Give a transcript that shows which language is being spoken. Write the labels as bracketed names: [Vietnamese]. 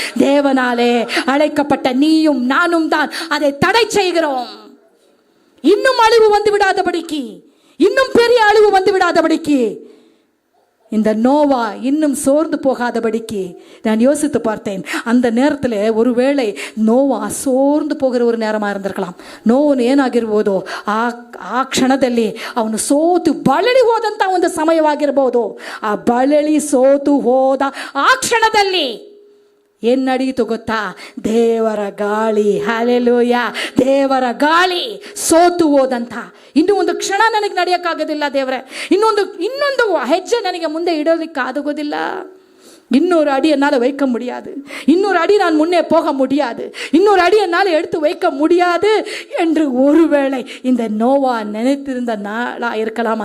[Tamil] தேவனாலே அழைக்கப்பட்ட நீயும் நானும் தான் அதை தடை செய்கிறோம். இன்னும் அழிவு வந்து விடாதபடிக்கு, இன்னும் பெரிய அழிவு வந்து விடாதபடிக்கு, இந்த நோவா இன்னும் சோர்ந்து போகாதபடிக்கு நான் யோசித்து பார்த்தேன். அந்த நேரத்தில் ஒருவேளை நோவா ಸೋರ್ந்து போகிற ஒரு நேரமாக இருந்திருக்கலாம். [Kannada] ನೋವನು ಏನಾಗಿರ್ಬೋದು, ಆ ಕ್ಷಣದಲ್ಲಿ ಅವನು ಸೋತು ಬಳಲಿ ಹೋದಂಥ ಒಂದು ಸಮಯವಾಗಿರ್ಬೋದು. ಆ ಬಳಲಿ ಸೋತು ಹೋದ ಆ ಕ್ಷಣದಲ್ಲಿ ಏನ್ನಡೀತು ಗೊತ್ತಾ? ದೇವರ ಗಾಳಿ. ಹಲ್ಲೆಲೂಯ. ದೇವರ ಗಾಳಿ ಸೋತು ಹೋದಂಥ, ಇನ್ನೂ ಒಂದು ಕ್ಷಣ ನನಗೆ ನಡೆಯೋಕ್ಕಾಗೋದಿಲ್ಲ ದೇವರೇ, ಇನ್ನೊಂದು ಹೆಜ್ಜೆ ನನಗೆ ಮುಂದೆ ಇಡೋದಕ್ಕೆ ಆಗೋದಿಲ್ಲ, [Tamil] 200 அடி என்னால் வைக்க முடியாது, 200 அடி நான் முன்னே போக முடியாது, 200 அடி என்னால் எடுத்து வைக்க முடியாது என்று ஒருவேளை இந்த நோவா நினைத்திருந்த நாளா இருக்கலாம்.